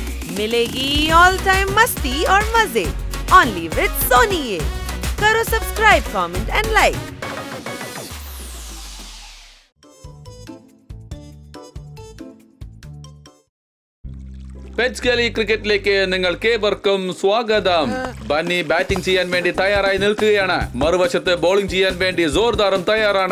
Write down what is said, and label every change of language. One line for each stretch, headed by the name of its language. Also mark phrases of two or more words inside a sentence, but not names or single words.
Hindi: मिलेगी
English: all time
Hindi: मस्ती और मजे
English: only with
Hindi: सोनी ये। करो सब्सक्राइब,
English: comment and like.
Malayalam: പെറ്റ്സ് ഗലി ക്രിക്കറ്റിലേക്ക് നിങ്ങൾക്ക് ഏവർക്കും സ്വാഗതം. ബന്നി ബാറ്റിംഗ് ചെയ്യാൻ വേണ്ടി തയ്യാറായി നിൽക്കുകയാണ്. മറുവശത്ത് ബോളിംഗ് ചെയ്യാൻ വേണ്ടി ജോർദാറും തയ്യാറാണ്.